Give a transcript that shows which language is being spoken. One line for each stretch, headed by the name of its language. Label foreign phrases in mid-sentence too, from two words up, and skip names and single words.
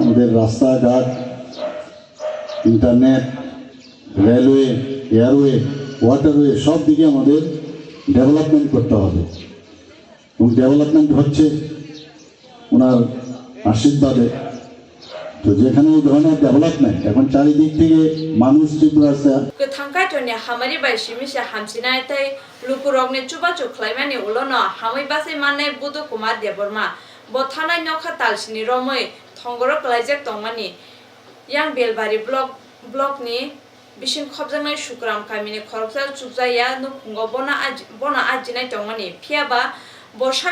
Bangla: আমাদের রাস্তাঘাট,
English: internet, railway, airway, waterway,
Bangla: সব দিকে আমাদের ডেভেলপমেন্ট করতে হবে এবং ডেভেলপমেন্ট হচ্ছে ওনার আশীর্বাদে। তো যেখানে এই ধরনের ডেভেলপমেন্ট এখন চারিদিক থেকে মানুষ ত্রিপুরা
Kok Borok: गोथांखायथ'नि हामारि बायसिमिसे हामसिनाय तै लुकुरगनि चुबा चुख्लायमानि उलनो हामै बासै माननाय बुदु कुमार देबरमा बथानाय नखा तालसिनि रमै थंगर क्लाइजेक तंमानि यां बेलबारि ब्लकनि बिसिन खबजांनाय सुक्राम कामिनि खरकसा चुबजाया नुखुंग बना आजिनाय तंमानि फियाबा बर्षा